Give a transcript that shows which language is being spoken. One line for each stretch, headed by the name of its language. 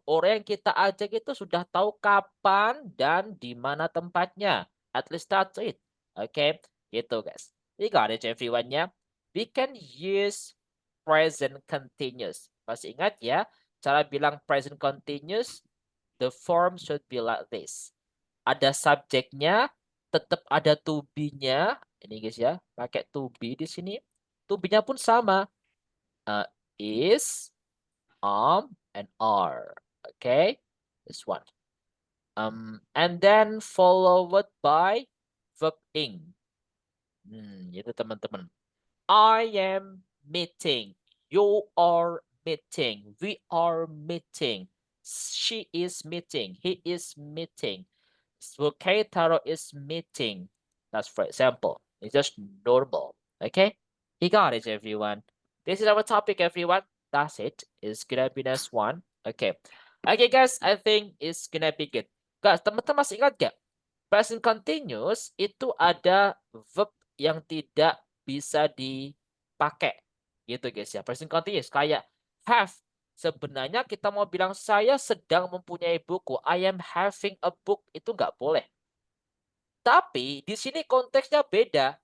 Indonesian: Orang yang kita ajak itu sudah tahu kapan dan di mana tempatnya.
English: At least that's it.
Indonesian: Oke, gitu guys.
English: You got it everyone ya. We can use present continuous.
Indonesian: Masih ingat ya, cara bilang
English: present continuous, the form should be like this.
Indonesian: Ada subjeknya, tetap ada to be-nya. Ini guys ya, pakai to be di sini. To be-nya pun sama.
English: Is, and are. Okay, this one. And then followed by verb ing.
Indonesian: Itu teman-teman.
English: I am meeting. You are meeting. We are meeting. She is meeting. He is meeting. Okay, Taro is meeting. That's for example. It's just normal. Okay? You got it, everyone. This is our topic, everyone. That's it. It's gonna be next one. Okay. Okay, guys. I think it's gonna be good.
Indonesian: Guys, teman-teman masih ingat gak? Present continuous itu ada verb yang tidak bisa dipakai. Gitu, guys ya. Present continuous kayak have. Sebenarnya kita mau bilang saya sedang mempunyai buku.
English: I am having a book.
Indonesian: Itu nggak boleh. Tapi di sini konteksnya beda.